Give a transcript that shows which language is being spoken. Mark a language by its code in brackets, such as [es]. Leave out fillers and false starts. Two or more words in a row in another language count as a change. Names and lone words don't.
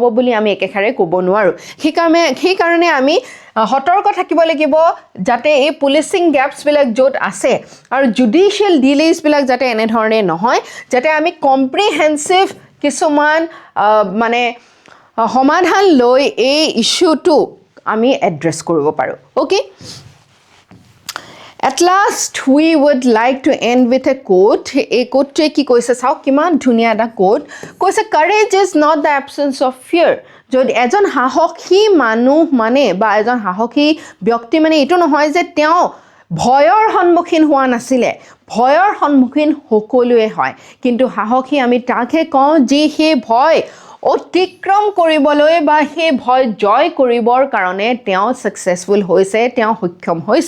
[as] বুলি আমি একেষাৰে ক'ব নোৱাৰোঁ সেইকাৰণে আমি সতৰ্ক থাকিব লাগিব যাতে এই [en] policing gapsবিলাক [as] য'ত আছে আৰু [en] judicial delaysবিলাক [as] যাতে এনেধৰণে নহয় যাতে আমি কম্প্ৰিহেনচিভ কিছুমান মানে সমাধান লৈ এই ইছ্যুটো আমি এড্ৰেছ কৰিব পাৰোঁ অ'কে [en] At last, we would like to end with a quote. A quote [as] কি কৈছে চাওক কিমান ধুনীয়া এটা quote. কৈছে [en] courage is not the absence of fear. [as] যদি এজন সাহসী মানুহ মানে বা এজন সাহসী ব্যক্তি মানে এইটো নহয় যে তেওঁ ভয়ৰ সন্মুখীন হোৱা নাছিলে ভয়ৰ সন্মুখীন সকলোৱে হয় কিন্তু সাহসী আমি তাকহে কওঁ যি সেই ভয় অতিক্ৰম কৰিবলৈ বা সেই ভয় জয় কৰিবৰ কাৰণে তেওঁ ছাকচেছফুল হৈছে, তেওঁ সক্ষম হৈছে।